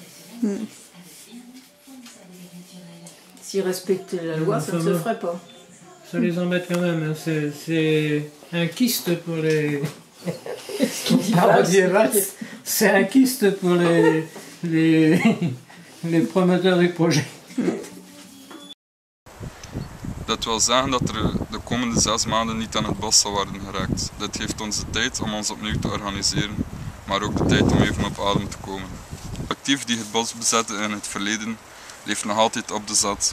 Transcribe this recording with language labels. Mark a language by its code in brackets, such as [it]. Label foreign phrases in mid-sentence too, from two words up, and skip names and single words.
[fr] S'ils respectaient la loi, ça ne se ferait pas. Ça les embête quand même, hein. C'est un kyste pour les... C'est un kyste pour les promoteurs du projet. [nl] Dat wil zeggen dat er de komende 6 maanden niet aan het bos zal worden geraakt. Dit geeft ons de tijd om ons opnieuw te organiseren, maar ook de tijd om even op adem te komen. De actief die het bos bezette in het verleden, leeft nog altijd op de zat.